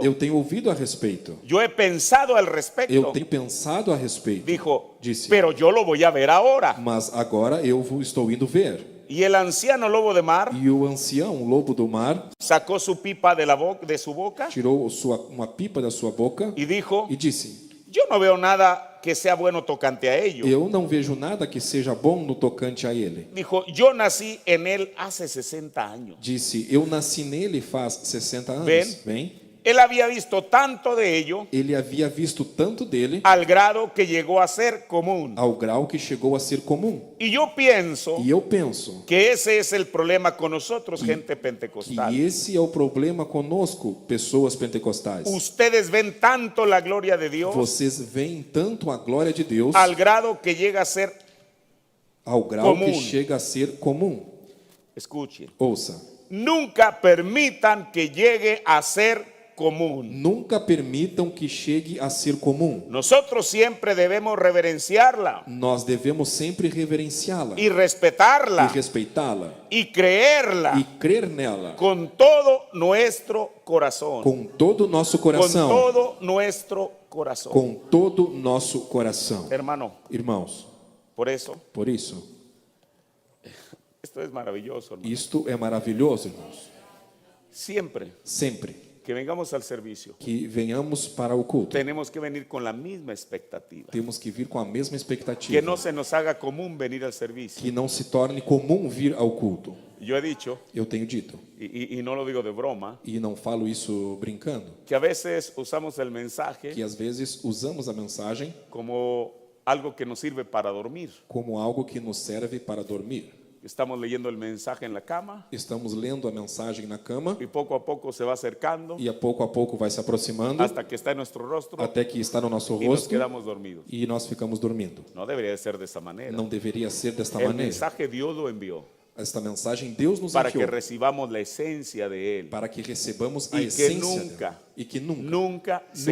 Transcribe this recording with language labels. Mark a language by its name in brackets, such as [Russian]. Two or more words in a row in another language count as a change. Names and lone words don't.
[Portuguese] eu tenho ouvido a respeito. [Spanish] Yo he pensado al [Portuguese] Eu [Spanish] respecto. [Portuguese] tenho pensado a respeito. [Spanish] Dijo, [Portuguese] Disse, [Spanish] pero yo lo voy a ver ahora. [Portuguese] mas agora eu estou indo ver. [Spanish] Y el anciano lobo de mar [Portuguese] E o ancião lobo do mar [Spanish] sacó su pipa de su boca [Portuguese] tirou uma pipa da sua boca [Spanish] y dijo, [Portuguese] e disse: [Spanish] yo no veo nada que sea bueno tocante a ello. [Portuguese] eu não vejo nada que seja bom no tocante a ele. [Spanish] Dijo, yo nací en él hace 60 años. [Portuguese] Disse: eu nasci nele faz 60 anos. [Spanish] Ven. [Portuguese] Bem, [Spanish] Él había visto tanto de ello [Portuguese] Ele havia visto tanto dele [Spanish] al grado que llegó a ser común. [Portuguese] ao grau que chegou a ser comum. [Spanish] Y yo pienso [Portuguese] E eu penso [Spanish] que ese es el problema con nosotros, gente que pentecostal. [Portuguese] esse é o problema conosco, pessoas pentecostais. [Spanish] Ustedes ven tanto la gloria de Dios [Portuguese] Vocês veem tanto a glória de Deus [Spanish] al grado que llega a ser, [Portuguese] ao grau comum. que chega a ser comum. [Spanish] escuchen, [Portuguese] Ouça, [Spanish] nunca permitan que llegue a ser común. [Portuguese] nunca permitam que chegue a ser comum. [Spanish] Nosotros siempre debemos reverenciarla [Portuguese] Nós devemos sempre reverenciá-la [Spanish] y [Portuguese] e [Spanish] respetarla [Portuguese] respeitá-la [Spanish] y creerla [Portuguese] e crer nela [Spanish] con todo nuestro corazón. [Portuguese] com todo o nosso [Spanish] Con [Portuguese] coração. [Spanish] todo nuestro corazón. [Portuguese] Com todo o nosso coração. [Spanish] Hermano, [Portuguese] Irmãos, [Spanish] por eso, [Portuguese] por isso, [Spanish] esto es maravilloso, hermano. [Portuguese] isto é maravilhoso, irmãos. [Spanish] Siempre [Portuguese] Sempre [Spanish] que vengamos al servicio, [Portuguese] que venhamos para o culto, [Spanish] tenemos que venir con la misma expectativa. [Portuguese] temos que vir com a mesma Que expectativa. [Spanish] no se nos haga común venir al servicio. [Portuguese] Que não se torne comum vir ao culto. [Spanish] Yo he dicho, [Portuguese] Eu tenho dito, [Spanish] y no lo digo de broma, [Portuguese] e não falo isso brincando, [Spanish] que a veces usamos el mensaje [Portuguese] que às vezes usamos a mensagem [Spanish] como algo que nos sirve para dormir. [Portuguese] como algo que nos serve para dormir. [Spanish] Estamos leyendo el mensaje en la cama [Portuguese] Estamos lendo a mensagem na cama [Spanish] y poco a poco se va acercando [Portuguese] e a pouco vai se aproximando [Spanish] hasta que está en nuestro rostro [Portuguese] até que está no nosso [Spanish] y nos [Portuguese] rosto [Spanish] quedamos dormidos. [Portuguese] e nós ficamos dormindo. [Spanish] No debería de ser de esa manera. [Portuguese] Não deveria ser desta [Spanish] El [Portuguese] maneira. [Spanish] mensaje Dios lo envió [Portuguese] Esta mensagem Deus nos [Spanish] para que [Portuguese] enviou [Spanish] recibamos la esencia de Él [Portuguese] para que recebamos a [Spanish] y que [Portuguese] essência [Spanish] nunca, [Portuguese] dela. E que nunca se